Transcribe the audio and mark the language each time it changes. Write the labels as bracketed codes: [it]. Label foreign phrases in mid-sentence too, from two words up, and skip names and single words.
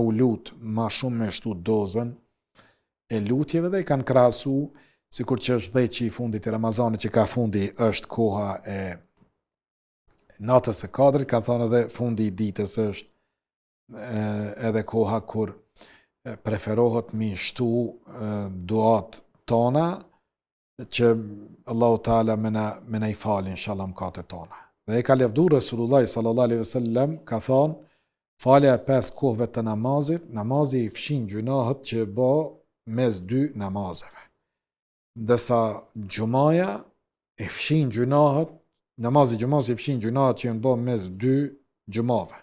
[sq] u lut ma shumë me shtu dozën e lutjeve dhe i kanë krahasu, sikur që është 10 i fundit i Ramazanit që ka fundi është koha e natës së Kadrit, ka thonë edhe fundi i ditës është edhe koha kur preferohet mi shtu duat tona që Allahu Teala me na i falin inshallah mëkatet tona. Dhe e ka lefdu Rasulullah [ar] صلى الله عليه وسلم, [sq] ka thonë falja e 5 kohëve të namazit, namazi i fshin gjunahet që bë mes 2 namazeve. Ndërsa xumaja e fshin gjunahet, namazi xumës i fshin gjunahet që janë bë mes 2 xumave.